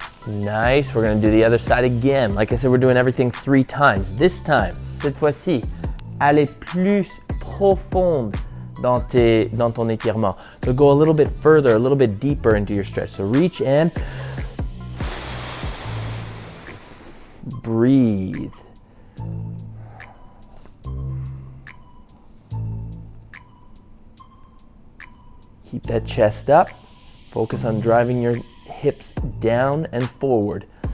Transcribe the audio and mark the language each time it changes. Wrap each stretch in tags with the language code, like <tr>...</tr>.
<en>Nice, we're gonna do the other side again. Like I said, we're doing everything 3 times. This time,</en> <fr>cette fois-ci, allez plus profonde dans ton étirement.</fr> <en>So go a little bit further, a little bit deeper into your stretch. So reach and breathe. Keep that chest up. Focus on driving your hips down and forward.</en>